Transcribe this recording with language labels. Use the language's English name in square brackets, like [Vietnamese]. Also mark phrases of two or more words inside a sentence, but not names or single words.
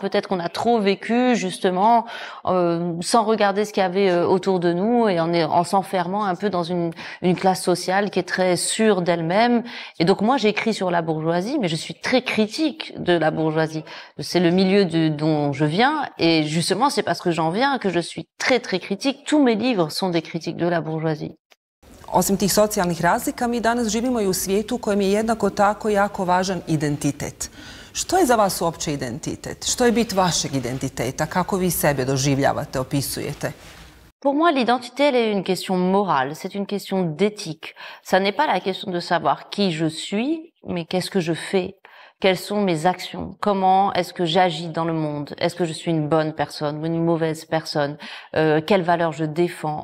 [French] Peut-être qu'on a trop vécu justement sans regarder ce qu'il y avait autour de nous, et en s'enfermant un peu dans une classe sociale qui est très sûre d'elle-même. Et donc moi j'écris sur la bourgeoisie, mais je suis très critique de la bourgeoisie. C'est le milieu dont je viens, et justement c'est parce que j'en viens que je suis très très critique. Tous mes livres sont des critiques de la bourgeoisie. [Croatian] Osim tih socijalnih razlika, mi danas živimo i u svijetu u kojem je jednako tako jako važan identitet. Što je za vas uopće identitet? Što je bit vašeg identiteta? Kako vi sebe doživljavate, opisujete? [French] Pour moi, l'identité, elle est une question morale, c'est une question d'éthique. Ça n'est pas la question de savoir qui je suis, mais qu'est-ce que je fais? Quelles sont mes actions? Comment est-ce que j'agis dans le monde? Est-ce que je suis une bonne personne ou une mauvaise personne? Quelles valeurs je défends?